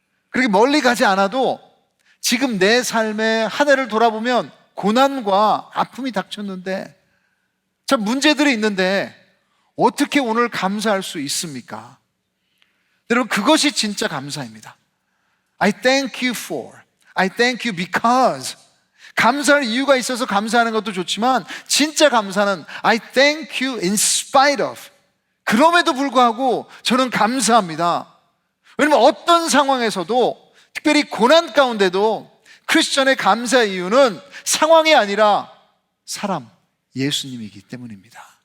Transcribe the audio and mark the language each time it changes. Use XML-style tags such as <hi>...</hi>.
<ko>그렇게 멀리 가지 않아도 지금 내 삶의 한 해를 돌아보면 고난과 아픔이 닥쳤는데, 참 문제들이 있는데 어떻게 오늘 감사할 수 있습니까? 여러분, 그것이 진짜 감사입니다.</ko> <en>I thank you for, I thank you because.</en> <ko>감사할 이유가 있어서 감사하는 것도 좋지만 진짜 감사는</ko> <en>I thank you in spite of.</en> <ko>그럼에도 불구하고 저는 감사합니다. 왜냐면 어떤 상황에서도, 특별히 고난 가운데도 크리스천의 감사의 이유는 상황이 아니라 사람, 예수님이기 때문입니다.</ko>